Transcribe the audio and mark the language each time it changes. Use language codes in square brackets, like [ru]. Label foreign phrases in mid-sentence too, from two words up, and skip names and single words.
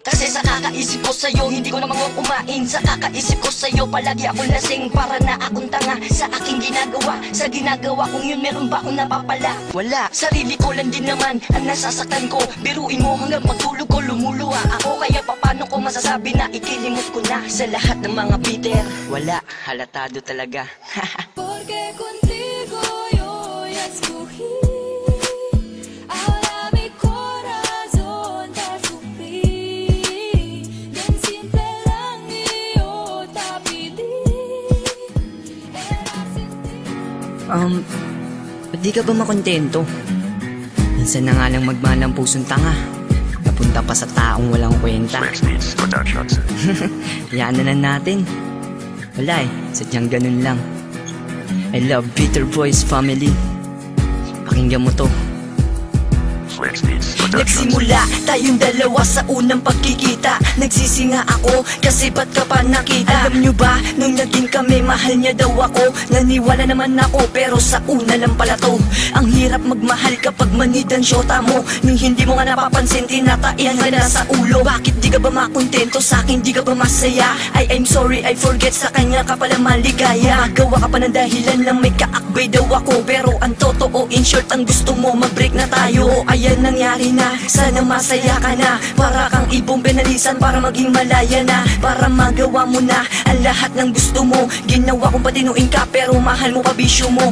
[tl] Kasi sa kakaisip ko sa'yo, hindi ko naman kumain. Sa kakaisip ko sa'yo, palagi akong lasing, para na akong tanga sa aking ginagawa. Sa ginagawa kung yun, meron ba akong napapala? Wala, sarili ko lang din naman ang nasasaktan ko. Biruin mo hanggang magtulog ko, lumuluha ako. Kaya paano ko masasabi na ikilimot ko na? Sa lahat ng mga bitter, wala, halatado talaga. [es] Porque contigo yo ya escogí, ahora mi corazón te sufrí, bien simple lang iyo te pedí, era sin ti. [tl] Ba't di ka ba makontento? Minsan na nga lang magmalang pusong tanga, napunta pa sa taong walang kwenta. Yan na lang natin. Wala eh, sadyang ganun lang. [en] I love Bitter Boys family. [tl] Pakinggan mo to. Nagsimula tayong dalawa sa unang pagkikita. Nagsisinga ako kasi ba't ka pa nakita? Alam nyo ba, nung naging kami, mahal niya daw ako. Naniwala naman ako, pero sa una lang pala to. Ang hirap magmahal kapag manid ang syota mo. Nung hindi mo nga napapansin, tinataihan ka na sa ulo. Bakit di ka ba makontento sa akin, di ka ba masaya? [en] I'm sorry, I forget, [tl] sa kanya ka pala maligaya. Magawa ka pa ng dahilan lang may kaakbay daw ako. Pero ang totoo, [en] in short, [tl] ang gusto mo, mag-break na tayo. Ay yan nangyari na, sana masaya ka na. Para kang ibong binalisan para maging malaya na. Para magawa mo na ang lahat ng gusto mo. Ginawa kong patinuin ka pero mahal mo pa bisyo mo.